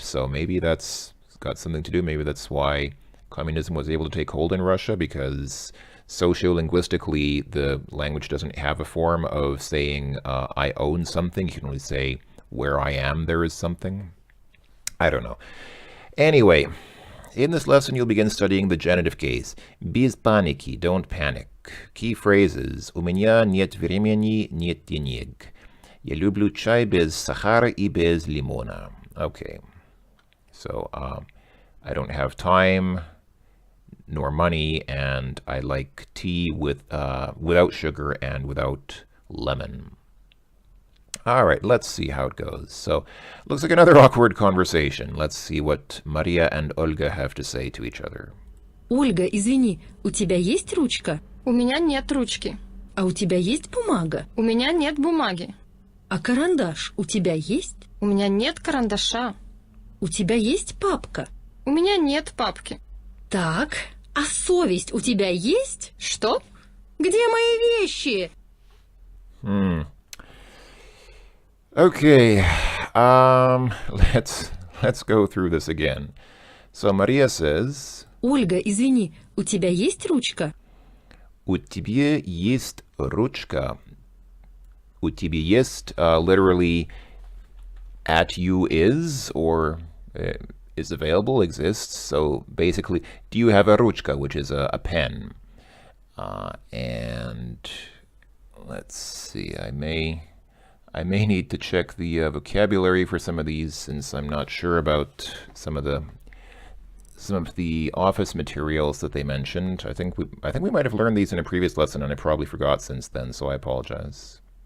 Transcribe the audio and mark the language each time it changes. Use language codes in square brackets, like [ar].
[en] So maybe that's got something to do. Maybe that's why communism was able to take hold in Russia, because sociolinguistically, the language doesn't have a form of saying I own something. You can only say where I am there is something. I don't know. Anyway, in this lesson you'll begin studying the genitive case. [ru] Без паники, [en] don't panic. Key phrases. [ru] У меня нет времени, нет денег. Я люблю чай без сахара и без лимона. [en] Okay, so I don't have time nor money, and I like tea without sugar and without lemon. All right, let's see how it goes. So, looks like another awkward conversation. Let's see what Maria and Olga have to say to each other. [ru] Ольга, извини, у тебя есть ручка? У меня нет ручки. А у тебя есть бумага? У меня нет бумаги. А карандаш у тебя есть? У меня нет карандаша. У тебя есть папка? У меня нет папки. Так, а совесть у тебя есть? Что? Где мои вещи? [en] Okay, let's go through this again. So Maria says, [ru] Ольга, извини, у тебя есть ручка? У тебя есть ручка. У тебя есть [en] literally at you is, or is available, exists. So basically, do you have a ручка, which is a pen? And let's see, I may need to check the vocabulary for some of these, since I'm not sure about some of the office materials that they mentioned. I think we might have learned these in a previous lesson, and I probably forgot since then, so I apologize.